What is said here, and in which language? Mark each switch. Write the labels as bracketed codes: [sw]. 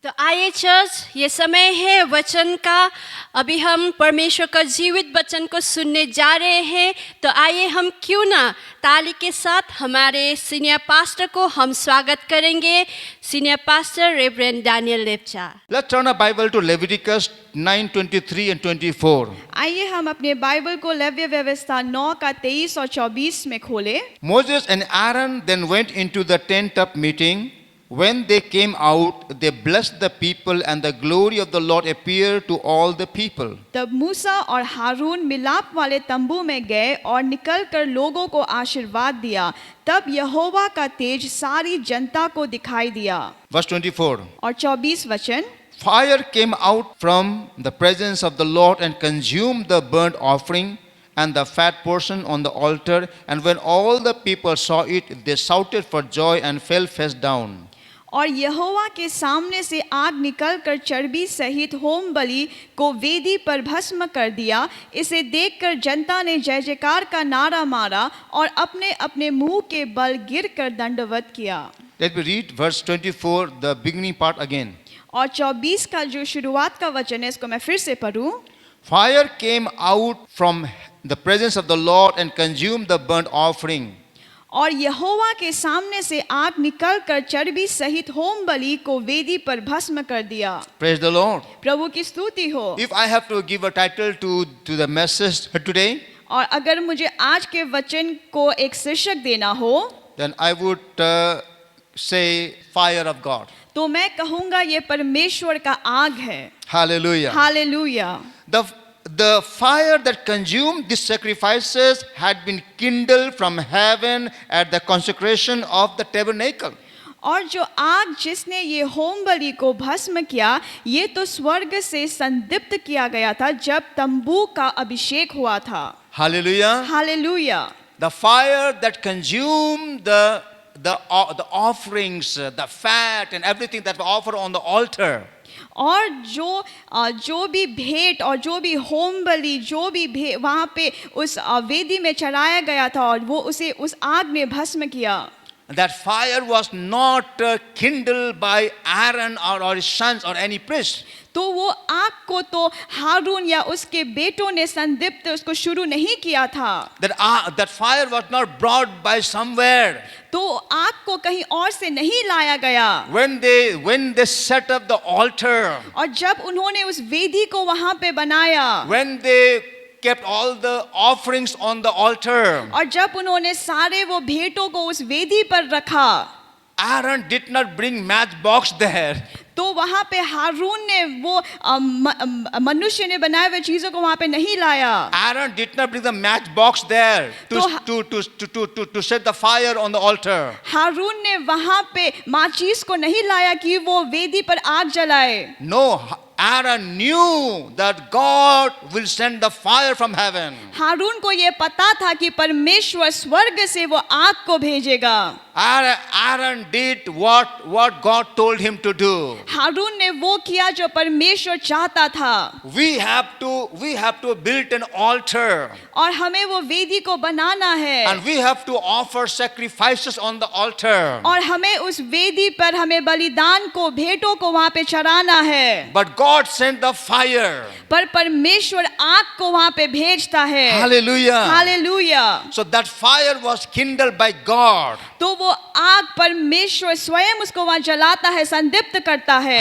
[hi] तो आइए चर्च, ये समय है वचन का। अभी हम परमेश्वर का जीवित वचन को सुनने जा रहे हैं। तो आइए हम क्यों ना ताली के साथ हमारे सीनियर पास्टर को हम स्वागत करेंगे, senior pastor reverend Daniel Lepcha. [en] Let's turn our Bible to Leviticus 9:23 and 24. [hi] आइए हम अपने बाइबल को लेव्य व्यवस्था 9 का 23 और 24 में खोलें। [en] Moses and Aaron then went into the tent of meeting. When they came out, they blessed the people, and the glory of the Lord appeared to all the people. [hi] तब मूसा और हारून मिलाप वाले तंबू में गए और निकलकर लोगों को आशीर्वाद दिया। तब यहोवा का तेज सारी जनता को दिखाई दिया। [en] Verse 24. [hi] और 24 वचन, [en] Fire came out from the presence of the Lord and consumed the burnt offering and the fat portion on the altar. And when all the people saw it, they shouted for joy and fell face down. [hi] और यहोवा के सामने से आग निकलकर चर्बी सहित home बलि को वेदी पर भस्म कर दिया। इसे देखकर जनता ने जय जयकार का नारा मारा और अपने अपने मुंह के बल गिरकर दंडवत किया। [en] Let me read verse 24, the beginning part again. [hi] और 24 का जो शुरुआत का वचन है इसको मैं फिर से पढ़ूं। [en] Fire came out from the presence of the Lord and consumed the burnt offering. [hi] और यहोवा के सामने से आग निकलकर चर्बी सहित होम बलि को वेदी पर भस्म कर दिया। [en] Praise the Lord. [hi] प्रभु की स्तुति हो। [en] If I have to give a title to the message today, [hi] और अगर मुझे आज के वचन को एक शीर्षक देना हो, [en] then I would say fire of God. [hi] तो मैं कहूँगा ये परमेश्वर का आग है। [en] Hallelujah. [hi] Hallelujah. [en] The fire that consumed these sacrifices had been kindled from heaven at the consecration of the tabernacle. [hi] और जो आग जिसने ये होम बलि को भस्म किया, ये तो स्वर्ग से संदीप्त किया गया था जब तंबू का अभिषेक हुआ था। [en] Hallelujah. [hi] Hallelujah. [en] The fire that consumed the offerings, the fat and everything that were offered on the altar. [hi] और जो भी भेंट और जो भी होम बलि जो भी वहाँ पे उस वेदी में चढ़ाया गया था और वो उसे उस आग में भस्म किया। [en] That fire was not kindled by Aaron or his sons or any priest. [hi] तो वो आग को तो हारून या उसके बेटों ने संदीप्त उसको शुरू नहीं किया था। [en] That fire was not brought by somewhere. [hi] तो आग को कहीं और से नहीं लाया गया। [en] When they set up the altar, [hi] और जब उन्होंने उस वेदी को वहाँ पे बनाया, [en] when they kept all the offerings on the altar, [hi] और जब उन्होंने सारे वो भेंटों को उस वेदी पर रखा, [en] Aaron did not bring matchbox there. [hi] तो वहाँ पे हारून ने वो मनुष्य ने बनाए हुए चीजों को वहाँ पे नहीं लाया. [en] Aaron did not bring the matchbox there to set the fire on the altar. [hi] हारून ने वहाँ पे माचिस को नहीं लाया कि वो वेदी पर आग जलाए. [en] No, Aaron knew that God will send the fire from heaven. [hi] हारून को ये पता था कि परमेश्वर स्वर्ग से वो आग को भेजेगा. [en] Aaron did what God told him to do. [hi] हारून ने वो किया जो परमेश्वर चाहता था. [en] We have to build an altar. [hi] और हमें वो वेदी को बनाना है. [en] And we have to offer sacrifices on the altar. [hi] और हमें उस वेदी पर हमें बलिदान को भेंटों को वहाँ पे चढ़ाना है. [en] But God sent the fire. [hi] पर परमेश्वर आग को वहाँ पे भेजता है. [en] Hallelujah. [hi] Hallelujah. [en] So that fire was kindled by God. [hi] तो वो आग परमेश्वर स्वयं उसको वहाँ जलाता है, संदीप्त करता है.